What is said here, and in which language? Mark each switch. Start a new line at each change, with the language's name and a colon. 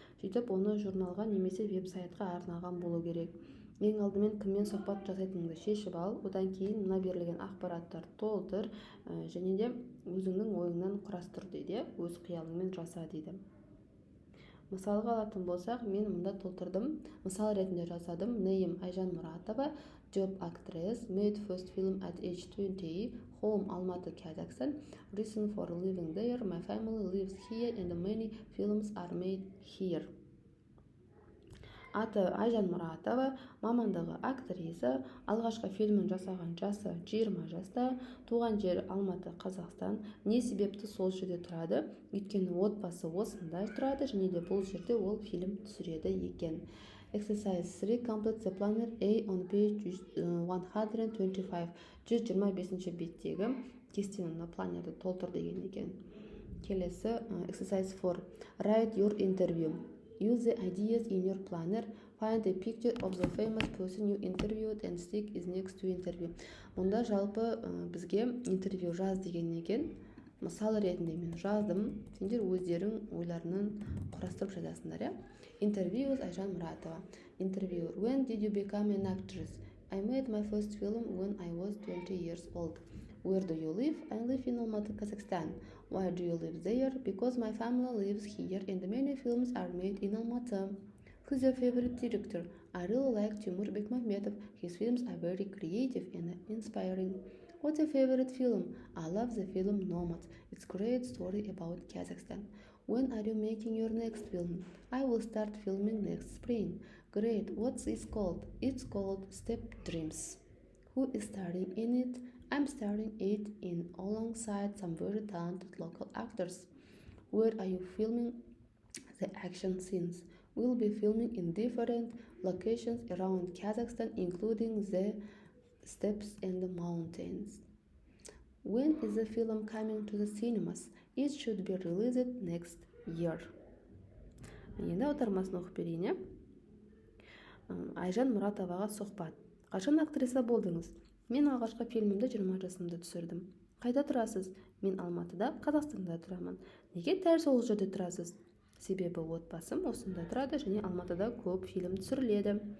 Kazakh: сөйтіп оны журналға немесе веб-сайтқа арналған болу керек. Ең алдымен кіммен сұхбат жасайтыныңды шешіп ал, одан кейін мына берілген ақпараттар толтыр және де өзіңнің ойыңнан құрастыр дейді, өз қиялыңмен жаса дейді. Мысалға алатын болсақ, мен мұнда толтырдым. Мысал ретінде жасадым.
English: Name Айжан Мұратова, job actress, made first film at age 20, home Almaty, Kazakhstan, reason for living there, my family lives here and many films are made here.
Kazakh: Аты Айжан Мұратова, мамандығы актриса, алғашқы фильмін жасаған жасы 20 жаста, туған жері Алматы, Қазақстан. Не себепті сол жерде тұрады? Өйткені отбасы осында тұрады және де бұл жерде ол фильм түсіреді екен.
English: Exercise 3. Complete the planner A on page 125.
Kazakh: 125 беттегі кестені планерді толтыр деген екен. Келесі exercise 4.
English: Write your interview. Use the ideas in your planner. Find a picture of the famous person you interviewed and stick is next to interview.
Kazakh: Мұнда жалпы бізге интервью жаз деген екен. Мысал ретінде мен жаздым. Сендер өздерің ойларынан құрастырып жазасыңдар, иә?
English: Interview Айжан Мұратова. Interview. When did you become an actress? I made my first film when I was 20 years old. Where do you live? I live in Almaty, Kazakhstan. Why do you live there? Because my family lives here and many films are made in Almaty. Who's your favorite director? I really like Timur Bekmambetov. His films are very creative and inspiring. What's your favorite film? I love the film Nomads. It's a great story about Kazakhstan. When are you making your next film? I will start filming next spring. Great. What's it called? It's called Step Dreams. Who is starring in it? I'm starring it in alongside some very talented local actors. Where are you filming the action scenes? We'll be filming in different locations around Kazakhstan, including the steppes and the mountains. When is the film coming to the cinemas? It should be released next year.
Kazakh: Енді аудармасын оқып берейін. Айжан Мұратоваға сұхбат. Қашан актриса болдыңыз? Мен алғашқы фильмімді 20 жасымда түсірдім. Қайда тұрасыз? Мен Алматыда, Қазақстанда тұрамын. Неге дәл сол жерде тұрасыз? Себебі отбасым осында тұрады және Алматыда көп фильм түсіріледі.